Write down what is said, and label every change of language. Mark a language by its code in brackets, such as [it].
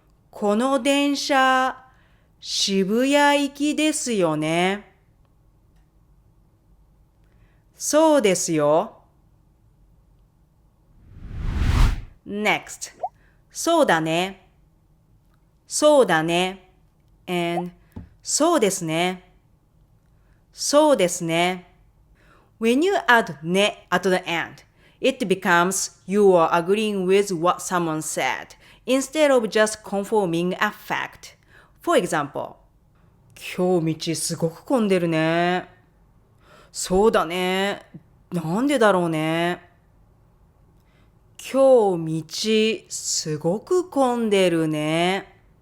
[ja] この電車、渋谷行きですよね。そうですよ。 [en] Next, [ja] そうだね。そうだね。 [en] and [ja] そうですね。そうですね。 [en] When you add ね at the end, it becomes you are agreeing with what someone said instead of just confirming a fact. For example, [ja] 今日道すごく混んでるね。そうだね。なんでだろうね。今日道すごく混んでるね。